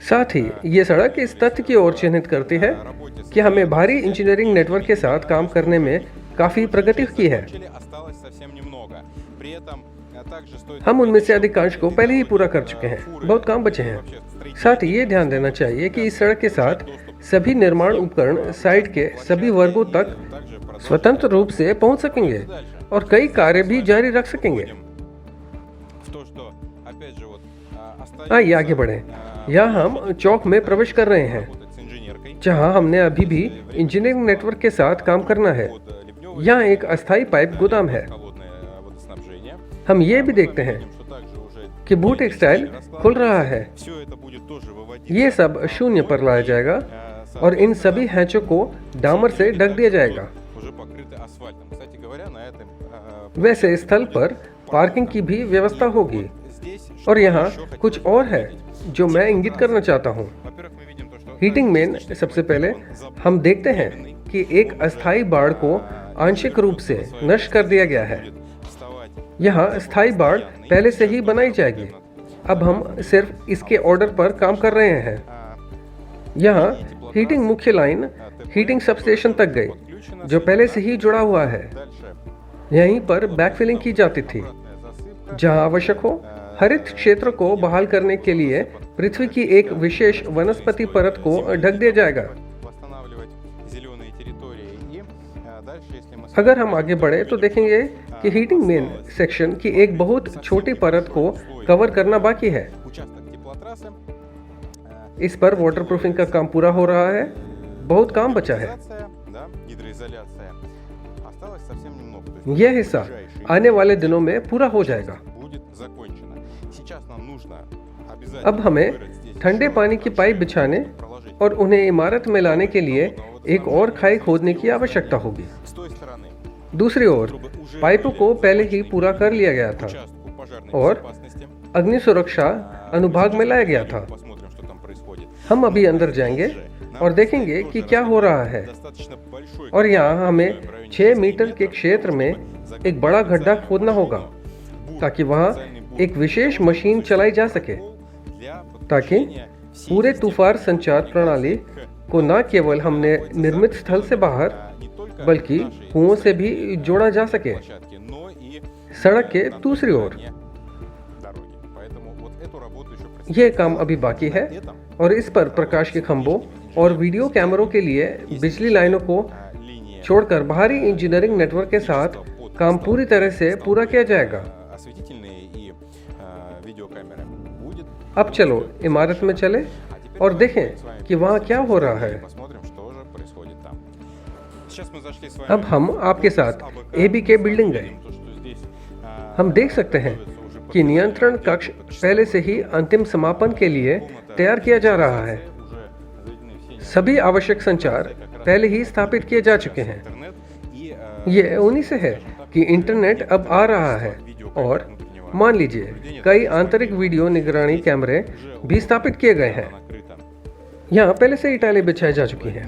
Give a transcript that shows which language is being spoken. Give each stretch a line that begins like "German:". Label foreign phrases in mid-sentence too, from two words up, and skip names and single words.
Hindi: साथ ही ये सड़क इस तथ्य की ओर चिन्हित करती है
Russian: работе с
Hindi: कि हमें भारी
English: engineering network
Hindi: के साथ काम करने में काफ़ी प्रगति की है।
Russian: начали, осталось совсем немного. При этом также стоит
Hindi: हम उनमें से अधिकांश को पहले ही पूरा कर चुके हैं, बहुत काम बचे हैं। साथ ही ये ध्यान देना चाहिए कि इस सड़क के साथ सभी निर्माण उपकरण साइट के सभी वर्गों तक
Russian: также продолжить
Hindi: स्वतंत्र रूप से पहुंच सकेंगे और कई कार्य भी जारी रख सकेंगे।
Russian: в то, что, опять же, вот остались
Hindi: आइए आगे बढ़ें। यहाँ हम चौक में प्रवेश कर रहे हैं,
Russian: работать с инженеркой.
Hindi: जहाँ हमने अभी भी
English: engineering network
Hindi: के साथ काम करना है।
Russian: Под ливневой
Hindi: यहाँ एक अस्थायी पाइप गोदाम है।
Russian: холодное водоснабжение.
Hindi: हम ये भी देखते हैं
Russian: Видим, что также уже
Hindi: कि बू टेक्सटाइल खुल रहा है।
Russian: все это будет тоже वыводиться.
Hindi: ये सब शून्य पर लाया जाएगा और इन सभी हैचों को डामर से ढक दिया जाएगा।
Russian: уже покрыты асфальтом. Кстати говоря, на этом
Hindi: वैसे स्थल पर पार्किंग की भी व्यवस्था होगी
Russian: здесь
Hindi: और यहाँ
Russian: еще хотим
Hindi: कुछ और है जो मैं इंगित करना चाहता हूँ।
Russian: Во-первых, мы видим то, что
English: heating main
Hindi: सबसे पहले हम देखते हैं कि एक अस्थायी बाड़ को आंशिक रूप से नष्ट कर दिया गया है।
Russian: вставать
Hindi: यहाँ स्थायी बाड़ पहले से ही बनाई जाएगी। अब हम सिर्फ इसके ऑर्डर पर काम कर रहे हैं। यहाँ हीटिंग मुख्य
English: line heating substation
Hindi: तक गई, जो पहले से ही जुड़ा हुआ है।
Russian: дальше
Hindi: यहीं पर बैकफिलिंग की जाती थी।
Russian: засыпка.
Hindi: जहाँ आवश्यक हो, हरित क्षेत्र को बहाल करने के लिए पृथ्वी की एक विशेष वनस्पति परत को ढक दिया जाएगा।
Russian: Восстанавливать зеленые территории. И дальше, если мы
Hindi: अगर हम आगे बढ़े तो देखेंगे कि
English: heating main section
Hindi: की एक बहुत छोटी परत को कवर करना बाकी है।
Russian: участок теплотрассы,
Hindi: इस पर वाटरप्रूफिंग का काम पूरा हो रहा है, बहुत काम बचा है।
Russian: изоляция, да, гидроизоляция. Осталось совсем немного. То есть
Hindi: यह हिस्सा आने वाले दिनों में पूरा हो जाएगा।
Russian: будет закончено. Сейчас нам нужно обязательно
Hindi: अब हमें
Russian: вырыть здесь
Hindi: ठंडे
Russian: еще
Hindi: पानी की पाइप बिछाने
Russian: проложить
Hindi: और उन्हें इमारत में लाने के लिए एक और खाई खोदने की आवश्यकता होगी।
Russian: с той стороны.
Hindi: दूसरी ओर पाइपों को पहले ही पूरा कर लिया गया था
Russian: Участку пожарной
Hindi: और
Russian: безопасности.
Hindi: अग्नि सुरक्षा अनुभाग में लाया गया था।
Russian: Посмотрим, что там происходит.
Hindi: हम अभी अंदर जाएंगे और देखेंगे कि क्या हो रहा है।
Russian: Достаточно большой
Hindi: और यहाँ हमें 6 मीटर के क्षेत्र में एक बड़ा गड्ढा खोदना होगा ताकि वहाँ एक विशेष मशीन चलाई जा सके, ताकि पूरे तूफान संचार प्रणाली को न केवल हमने निर्मित स्थल से बाहर बल्कि कुओं से भी जोड़ा जा सके,
Russian: площадке, но и
Hindi: सड़क के दूसरी ओर।
Russian: дороги. Поэтому вот эту работу еще предстоит.
Hindi: यह काम अभी बाकी है और इस पर प्रकाश के खंभों और वीडियो कैमरों के लिए बिजली लाइनों को
Russian: Линия
Hindi: छोड़कर बाहरी
English: engineering network
Hindi: के साथ काम पूरी तरह से पूरा किया जाएगा।
Russian: осветительные и видеокамеры будет.
Hindi: अब चलो इमारत में चले और देखें कि वहाँ क्या हो रहा है।
Russian: Посмотрим, что же происходит там. Сейчас мы зашли с вами.
Hindi: अब हम आपके साथ एबीके बिल्डिंग गए।
Russian: То, что здесь
Hindi: हम देख सकते हैं कि नियंत्रण कक्ष पहले से ही अंतिम समापन के लिए तैयार किया जा रहा है।
Russian: уже заведены все
Hindi: सभी आवश्यक संचार पहले ही स्थापित किए जा चुके हैं।
Russian: интернет и
Hindi: ये उन्हीं से है कि इंटरनेट अब आ रहा है और मान लीजिए कई आंतरिक वीडियो निगरानी कैमरे भी स्थापित किए गए हैं।
Russian: накрыто
Hindi: यहाँ पहले से ही टाइलें बिछाई जा चुकी हैं।